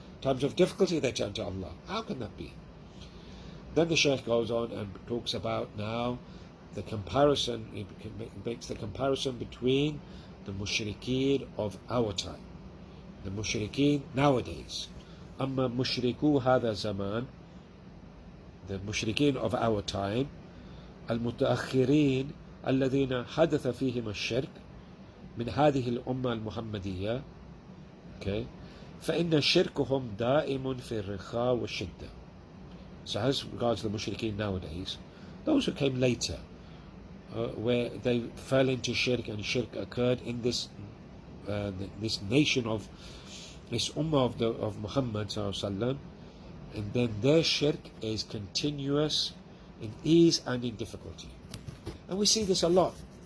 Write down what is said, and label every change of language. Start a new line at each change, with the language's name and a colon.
English: Times of difficulty, they turn to Allah. How can that be? Then the Shaykh goes on and talks about now the comparison. He makes the comparison between the mushrikeen of our time, the mushrikeen nowadays.
Arabic: أما مشركو هذا الزمان,
English: the mushrikeen of our time,
Arabic: المتأخرين الذين حدث فيهم الشرك من هذه الأمة المحمدية, okay, فإن شركهم دائم في الرخاء والشدة.
English: So as regards the mushrikeen nowadays, those who came later, where they fell into shirk and shirk occurred in this this nation of this ummah of Muhammad sallallahu alaihi wasallam, and then their shirk is continuous in ease and in difficulty. And we see this a lot.